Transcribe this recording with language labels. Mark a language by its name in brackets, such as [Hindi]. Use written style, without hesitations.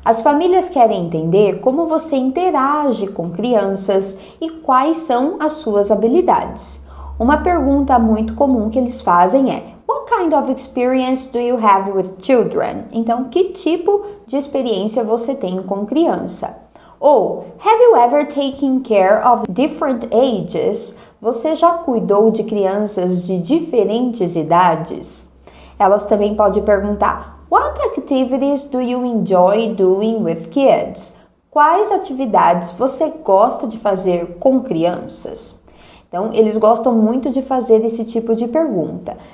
[Portuguese] As famílias querem entender como você interage com crianças e quais são as suas habilidades. Uma pergunta muito comum que eles fazem é: [English] What kind of experience do you have with children? [Portuguese] Então, que tipo de experiência você tem com criança? [English] Ou, Have you ever taken care of different ages? [Portuguese] Você já cuidou de crianças de diferentes idades? Elas também podem perguntar: [English] What activities do you enjoy doing with kids? [Portuguese] Quais atividades você gosta de fazer com crianças? Então, eles gostam muito de fazer esse tipo de pergunta.